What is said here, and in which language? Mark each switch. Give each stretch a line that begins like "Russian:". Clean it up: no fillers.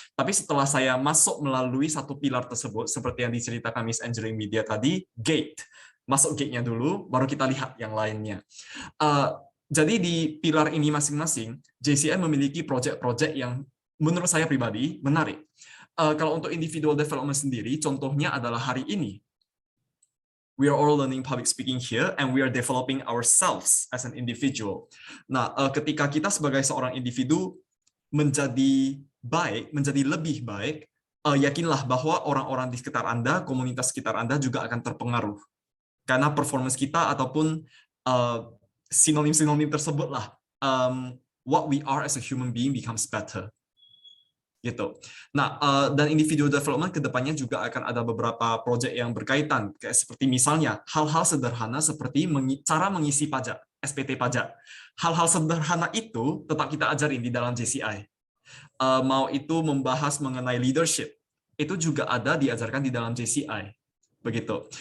Indonesian: Tapi setelah saya masuk melalui satu pilar tersebut, seperti yang diceritakan Miss Angeline Media tadi, gate. Masuk gate-nya dulu, baru kita lihat yang lainnya. Jadi di pilar ini masing-masing, JCI memiliki proyek-proyek yang menurut saya pribadi menarik. Kalau untuk individual development sendiri, contohnya adalah hari ini.
English: We are all learning public speaking here, and we are developing ourselves as an individual.
Indonesian: Nah, ketika kita sebagai seorang individu menjadi baik, menjadi lebih baik, yakinlah bahwa orang-orang di sekitar Anda, komunitas sekitar Anda juga akan terpengaruh. Karena performance kita ataupun sinonim-sinonim tersebut lah,
English: what we are as a human being becomes better.
Indonesian: Gitu. Nah, dan individual development kedepannya juga akan ada beberapa proyek yang berkaitan, kayak seperti misalnya hal-hal sederhana seperti cara mengisi pajak, SPT pajak. Hal-hal sederhana itu tetap kita ajarin di dalam JCI. Mau itu membahas mengenai leadership, itu juga ada diajarkan di dalam JCI. Begitu.